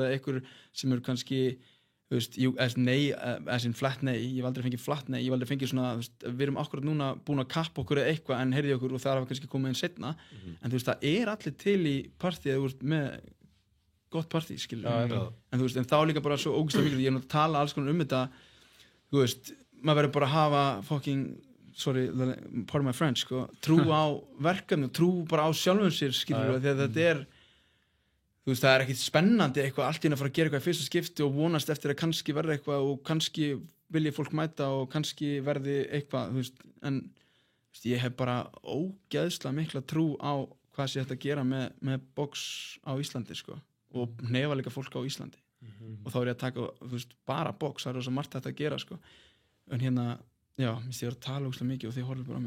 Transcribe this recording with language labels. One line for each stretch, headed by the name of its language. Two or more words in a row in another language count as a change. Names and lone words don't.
Icelandic: eða einhver sem eru kannski þú veist, nei, flat nei ég hef aldrei fengið flat nei, ég hef aldrei fengið svona þú veist, við erum akkurat núna búin að kappa okkur eða eitthvað en heyrði okkur og það hafa kannski komið inn setna en þú veist, það er allir til í partí eða þú veist, með gott partí, skilur en þú veist, en þá líka bara svo ógeðslega mikið ég er að tala alls konar þetta þú veist, maður verður bara að hafa
English: fucking sorry, pardon my French
Icelandic: sko, trú á verkefni, trú bara á sjálfum sér skilur því að þetta er þú veist, það er ekkit spennandi eitthvað allt í að fara að gera eitthvað í fyrsta skipti og vonast eftir að kannski verði eitthvað og kannski vilji fólk mæta og kannski verði eitthvað þú veist, en þú veist, ég hef bara ógeðslega mikla trú á hvað sé þetta að gera með box á Íslandi sko og hnefa líka fólk á Íslandi og þá er ég að taka, þú veist, bara box það er svo margt þetta að gera sko en hérna já, ég var að tala ógeðslega mikið og þið horfðu bara á mig.